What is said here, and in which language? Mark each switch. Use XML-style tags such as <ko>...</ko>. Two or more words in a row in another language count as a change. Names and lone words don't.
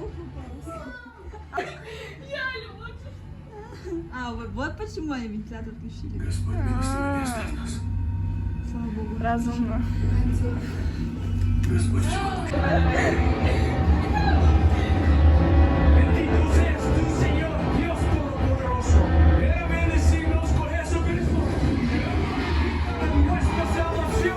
<ru>Вот почему они вентилятор включили. Господь милостиво не оставь нас. Слава богу. Разумно. Господь всемогущий.</ru> <es>Bendito seas tú, Señor, Dios Todopoderoso. Era bendecirnos con Jesucristo. Nuestra salvación.</es>